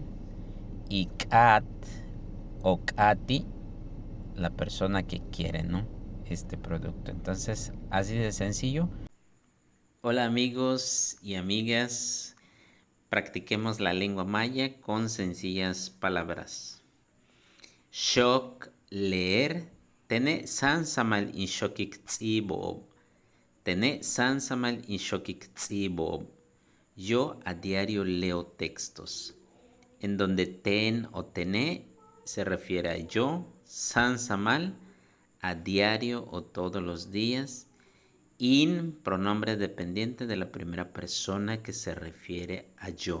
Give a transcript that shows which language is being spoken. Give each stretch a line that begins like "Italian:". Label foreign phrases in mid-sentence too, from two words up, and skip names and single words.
Spanish: Y kat o kati, la persona que quiere, ¿no? Este producto. Entonces, así de sencillo. Hola, amigos y amigas. Practiquemos la lengua maya con sencillas palabras.
Yucateco: Shok, leer. Tene sansamal in shokik tsibob. Tene sansamal in shokik tsibob.
Spanish: Yo a diario leo textos. En donde ten o tené se refiere a yo, sansamal, a diario o todos los días. In, pronombre dependiente de la primera persona que se refiere a yo.